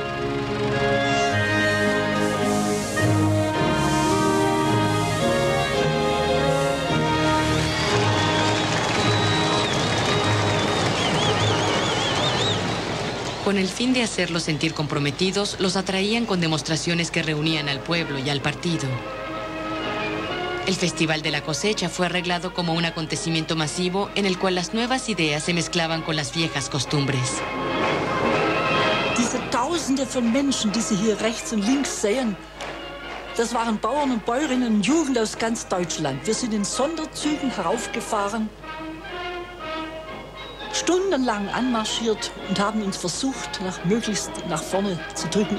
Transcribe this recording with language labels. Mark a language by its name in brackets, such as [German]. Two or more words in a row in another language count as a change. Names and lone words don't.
[Spanish] Con el fin de hacerlos sentir comprometidos, los atraían con demostraciones que reunían al pueblo y al partido. El Festival de la Cosecha fue arreglado como un acontecimiento masivo en el cual las nuevas ideas se mezclaban con las viejas costumbres. [German] Diese Tausende von Menschen, die Sie hier rechts und links sehen, das waren Bauern und Bäuerinnen und Jugend aus ganz Deutschland. Wir sind in Sonderzügen heraufgefahren, stundenlang anmarschiert und haben uns versucht, möglichst nach vorne zu drücken.